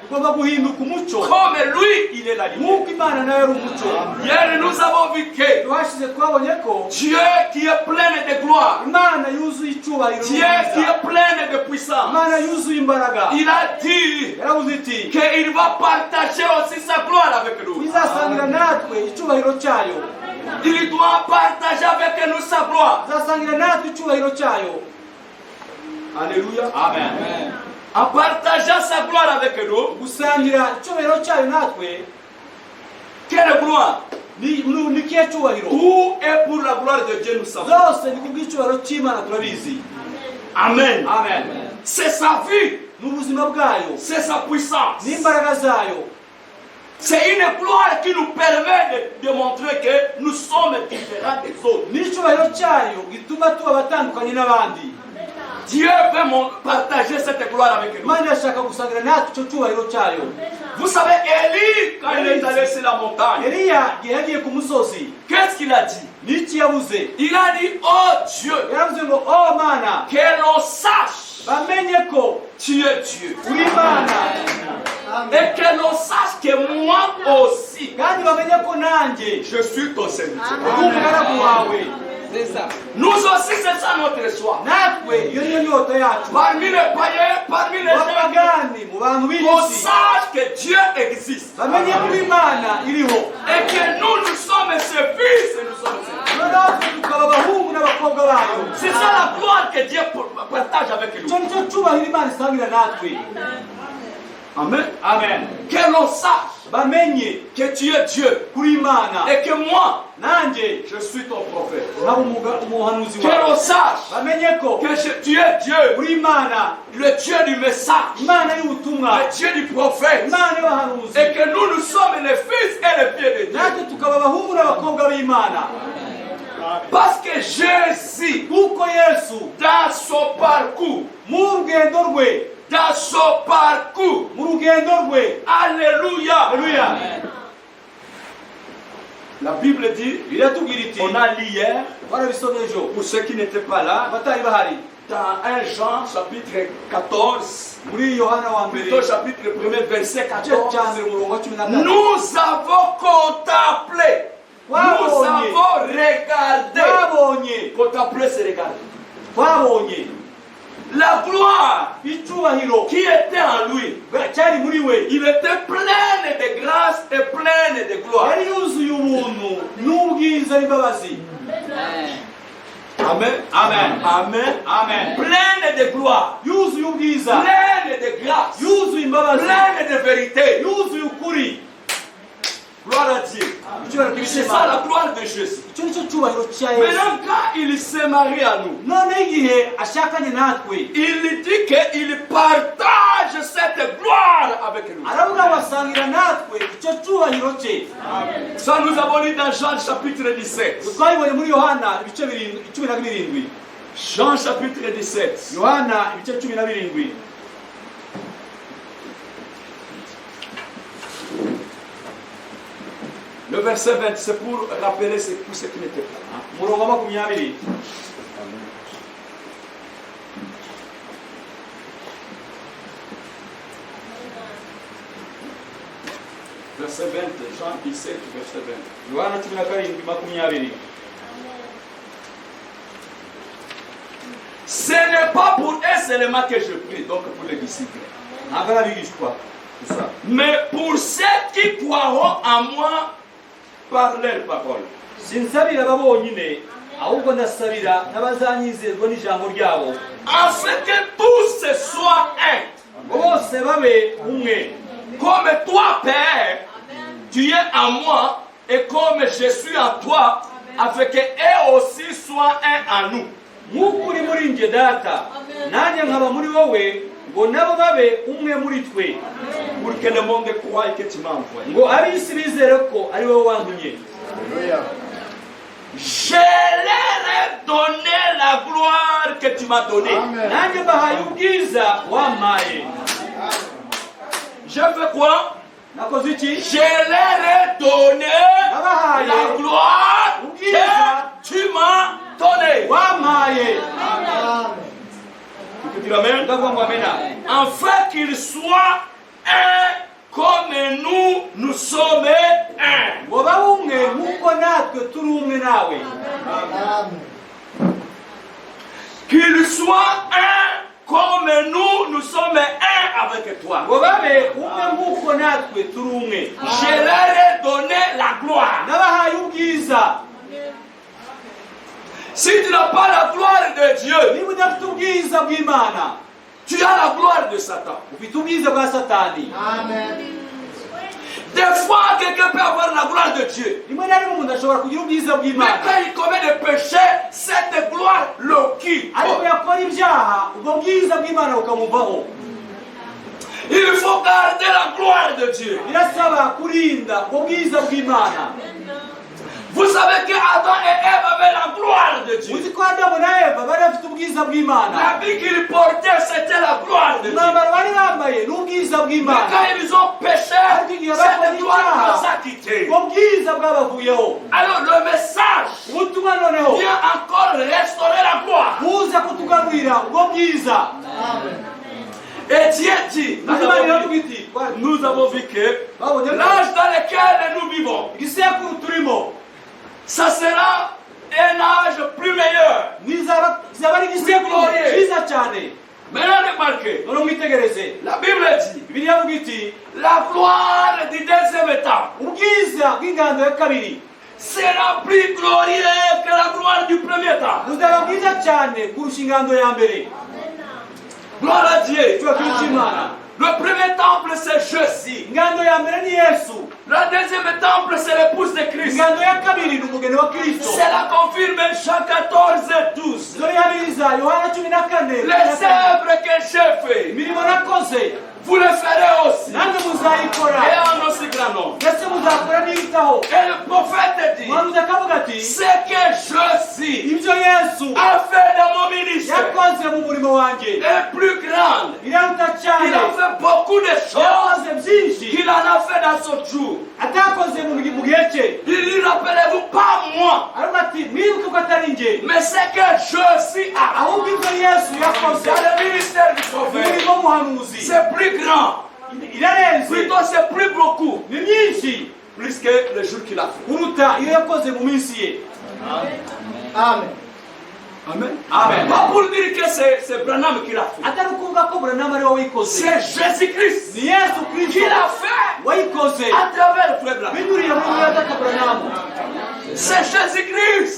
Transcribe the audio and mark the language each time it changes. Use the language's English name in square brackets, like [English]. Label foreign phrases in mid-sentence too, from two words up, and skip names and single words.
[French] Comme lui, il est la lumière. Hier, nous avons vu que Dieu qui est plein de gloire, Dieu qui est plein de puissance, il a dit qu'il va partager aussi sa gloire avec nous. Il doit partager avec nous sa gloire. Alléluia. Amen. En partageant sa gloire avec nous, [Kinyarwanda] gusangira icyubahiro cyayo natwe. [French] quelle gloire? [Kinyarwanda] Ni kihe cyubahiro? [French] Tout est pour la gloire de Dieu, nous savons. [Kinyarwanda] Zose ni kubw'icyubahiro cy'Imana turabizi. [French] Amen. [Kinyarwanda] Amen. [French] C'est sa vie. [Kinyarwanda] Ni ubuzima bwayo. [French] C'est sa puissance. [Kinyarwanda] N'imbaraga zayo. [French] C'est une gloire qui nous permet de montrer que nous sommes différents des autres. [Kinyarwanda] N'icyubahiro cyayo gituma tuba batandukanye n'abandi. [French] Dieu veut partager cette gloire avec nous. [Kinyarwanda] Imana irashaka gusangira natwe icyo cyubahiro cyayo. [French] Vous savez, Élie, quand il est allé sur la montagne, [Kinyarwanda] Eliya igihe yagiye ku musozi, [French] qu'est-ce qu'il a dit? [Kinyarwanda] n'iki yabuze? [French] Il a dit, oh Dieu, [Kinyarwanda] Yaravuze ngo oh Mana, [French] que l'on sache [Kinyarwanda] bamenye ko [French] tu es Dieu. [Kinyarwanda] uri Imana, [French] Et que l'on sache que moi aussi, [Kinyarwanda] kandi bamenye ko nanjye [French] je suis ton serviteur. [Kinyarwanda] uri umugaragu wawe. [French] Nous aussi, c'est ça notre choix. [Kinyarwanda] Natwe iyo niyo nyota yacu. [French] Parmi les païens, parmi les gens, [Kinyarwanda] Abapagani mu bantu [French] qu'on [Kinyarwanda] b'isi [French] sache que Dieu existe. [Kinyarwanda] bamenye ko Imana iriho. [French] Et que nous sommes ses fils et nous sommes ses filles. [Kinyarwanda] Natwe tukaba abahungu n'abakobwa bayo. [French] C'est ça la gloire que Dieu partage avec nous. [Kinyarwanda] Icyo nicyo cyubahiro Imana isangira natwe. [French] Amen. [Kinyarwanda] Amen. [French] Que l'on sache [Kinyarwanda] Bamenye [French] que tu es Dieu [Kinyarwanda] kuri Imana [French] et que moi, [Kinyarwanda] nanjye [French] je suis ton prophète. [Kinyarwanda] nkaba umuhanuzi [French] Que [Kinyarwanda] wawe. [French] l'on sache [Kinyarwanda] Bamenye ko [French] que tu es Dieu, [Kinyarwanda] uri Imana, [French] le Dieu du message, [Kinyarwanda] Imana y'ubutumwa, [French] le Dieu du prophète. [Kinyarwanda] Imana y'abahanuzi. [French] Et que nous sommes les fils et les filles de Dieu. [Kinyarwanda] Natwe tukaba abahungu n'abakobwa b'Imana. [French] Parce que Jésus, [Kinyarwanda] Kuko Yesu [French] dans son parcours, [Kinyarwanda] mu rugendo rwe, [French] dans son parcours, [Kinyarwanda] mu rugendo rwe, [French] alléluia, [Kinyarwanda] haleluya, [French] la Bible dit, [Kinyarwanda] iratubwira iti, [French] on a lu hier, [Kinyarwanda] barabisomye ejo, [French] pour ceux qui n'étaient pas là, [Kinyarwanda] abatari bahari, [French] dans 1 Jean chapitre 14, [Kinyarwanda] muri Yohana wa mbere, [French] plutôt chapitre 1er verset [Kinyarwanda] igice cya 14, mbere umurongo wa 14, [French] nous avons contemplé, nous avons regardé, [Kinyarwanda] twabonye, [French] contempler c'est regarder, [Kinyarwanda] twabonye [French] la gloire [Kinyarwanda] icyubahiro [French] qui était en lui. [Kinyarwanda] cyari muri we, [French] Il était plein de grâce et plein de gloire. [Kinyarwanda] yari yuzuye ubuntu n'ubwiza n'imbabazi. [French] Amen. [Kinyarwanda] Amen. [French] Amen. [Kinyarwanda] Amen. [French] Plein de gloire. [Kinyarwanda] Yuzuye ubwiza, [French] Plein de grâce. [Kinyarwanda] yuzuye imbabazi, [French] Plein de vérité. [Kinyarwanda] yuzuye ukuri. [French] Gloire à Dieu. [Kinyarwanda] Icyubahiro [French] C'est [Kinyarwanda] cy'Imana. [French] ça la gloire de Jésus. [Kinyarwanda] Icyo nicyo cyubahiro cya Yesu. [French] Maintenant, quand il se marie à nous, [Kinyarwanda] Noneho igihe ashakanye natwe, [French] il dit qu'il partage cette gloire avec nous. [Kinyarwanda] aravuga ngo asangira natwe icyo cyubahiro cye. [French] Ça, nous avons lu dans Jean chapitre 17. [Kinyarwanda] Twabibonye muri Yohana ibice 17. [French] Jean chapitre 17. [Kinyarwanda] Yohana ibice 17. [French] Le verset 20, c'est pour rappeler pour ceux qui n'étaient pas là. [Kinyarwanda] Umurongo wa 20. [French] Verset 20, Jean 17, verset 20. [Kinyarwanda] Yohana 17:20. [French] Ce n'est pas pour eux seulement que je prie, donc pour les disciples. [Kinyarwanda] Ntabwo ari abigishwa gusa, [French] Mais pour ceux qui croiront en moi par leur parole. [Kinyarwanda] sinsabira aba bonyine, ahubwo ndasabira n'abazanyizerwa n'ijambo ryabo, [French] Afin que tous soient un. [Kinyarwanda] ngo bose babe umwe, [French] Comme toi, Père, tu es en moi, et comme je suis en toi, afin qu'eux aussi soient un en nous. [Kinyarwanda] nk'uko uri muri njye data, nanjye nkaba muri wowe, ngo nabo babe umwe muri twe, [French] Pour que le monde croie que tu m'as envoyé. [Kinyarwanda] ngo ab'isi bizere ko ari wowe wantumye. [French] Je leur ai donné la gloire que tu m'as donnée. [Kinyarwanda] Nanjye mbahaye ubwiza wampaye. [French] Je fais quoi? [Kinyarwanda] Nakoze iki? [French] Je leur ai donné la gloire que tu m'as donnée. [Kinyarwanda] Wampaye. [French] Tu peux dire amen? [Kinyarwanda] Ndavuga ngo amena. [French] Afin qu'ils soient un comme nous sommes un. [Kinyarwanda] Ngo babe umwe nk'uko natwe turi umwe nawe. [French] Qu'ils soient un comme nous sommes un avec toi. [Kinyarwanda] Ngo babe umwe nk'uko natwe turi umwe. [French] Je leur ai donné la gloire. [Kinyarwanda] Nabahaye ubwiza. [French] Si tu n'as pas la gloire de Dieu, [Kinyarwanda] Niba udafite ubwiza ubwiza bw'Imana. [French] Tu as la gloire de Satan. [Kinyarwanda] Ufite ubwiza bwa Satani. Amen. [French] Des fois, quelqu'un peut avoir la gloire de Dieu. [Kinyarwanda] Rimwe na rimwe umuntu ashobora kugira ubwiza [French] Mais [Kinyarwanda] bw'Imana. [French] quand il commet des péchés, cette gloire le quitte. [Kinyarwanda] Ariko yakora ibyaha ubwo bwiza bw'Imana bukamuvaho. [French] Il faut garder la gloire de Dieu. [Kinyarwanda] Birasaba kurinda ubwo bwiza bw'Imana. [French] Vous savez que Adam et Ève avaient la gloire de Dieu. [Kinyarwanda] Uzi ko Adamu na Eva bari bafite ubwiza bw'Imana. [French] L'habit qu'ils portaient, c'était la gloire de Dieu. [Kinyarwanda] Umwambaro bari bambaye ni ubwiza [French] Mais [Kinyarwanda] bw'Imana. [French] quand ils ont péché, cette gloire nous a quittés. [Kinyarwanda] ubwo bwiza bwabavuyeho. [French] Alors le message [Kinyarwanda] Ubutumwa noneho [French] vient encore restaurer la gloire. [Kinyarwanda] buza kutugarurira ubwo bwiza. [French] Et Dieu dit, [Kinyarwanda] Imana iravuga iti, [French] nous avons vu que [Kinyarwanda] babonye ko [French] l'âge dans lequel nous vivons, [Kinyarwanda] igisekuru turimo [French] ça sera un âge plus meilleur. [Kinyarwanda] nizaba ari igisekuru [French] Glorieux. [Kinyarwanda] cyiza cyane. [French] Maintenant remarquez, [Kinyarwanda] Noneho mwitegereze, [French] la Bible dit, [Kinyarwanda] Bibiliya ivuga iti [French] la gloire du deuxième état [Kinyarwanda] ubwiza bw'ingando ya kabiri [French] sera plus glorieux que la gloire du premier état. [Kinyarwanda] buzaba bwiza cyane kurusha ingando ya mbere. [French] Gloire à Dieu. [Kinyarwanda] Turakiruta Imana. [French] Le premier temple, c'est Jésus. [Kinyarwanda] Ingando ya mbere ni Yesu. [French] Le deuxième temple, c'est l'épouse de Christ. [Kinyarwanda] Ingando ya kabiri ni umugeni wa Kristo. [French] Cela confirme Jean 14 et 12. [Kinyarwanda] Dore yabiriza Yohana 14. [French] Les œuvres que j'ai fait, [Kinyarwanda] imirimo nakoze [French] vous le ferez aussi. [Kinyarwanda] nange muzayikora [French] Et en aussi grand nombre. [Kinyarwanda] ndetse muzakora n'ibitaho. [French] Et le prophète dit, [Kinyarwanda] Umuhanuzi akavuga ati [French] ce que Jésus [Kinyarwanda] ibyo Yesu [French] a fait dans mon ministère [Kinyarwanda] yakoze mu murimo wanjye [French] est plus grand. [Kinyarwanda] biraruta [French] Il [Kinyarwanda] cyane. [French] a fait beaucoup de choses [Kinyarwanda] yakoze byinshi [French] qu'il en a fait dans son jour. [Kinyarwanda] atakoze mu gihe cye. [French] Il dit, rappelez-vous pas moi, [Kinyarwanda] aravuga ati mwibuke ko atari njye [French] mais c'est que Jésus a [Kinyarwanda] ahubwo ibyo Yesu yakoze [French] dans le ministère du prophète. [Kinyarwanda] umurimo w'umuhanuzi [French] C'est plus grand. [Kinyarwanda] irarenze [French] Plutôt, c'est plus beaucoup. [Kinyarwanda] ni myinshi [French] Plus que le jour qu'il a fait. [Kinyarwanda] kuruta iyo yakoze mu minsi ye. [French] Amen. [Kinyarwanda] Amen. Amen. [French] Pas pour dire que c'est Branham qui l'a fait. [Kinyarwanda] atari ukuvuga ko Branham ari wowe wayikoze. [French] C'est Jésus-Christ [Kinyarwanda] ni Yesu [French] qui [Kinyarwanda] Kristo [French] l'a fait [Kinyarwanda] wayikoze [French] à travers le frère Branham. [Kinyarwanda] binyuriye muri mwataka Branham. [French] C'est Jésus-Christ,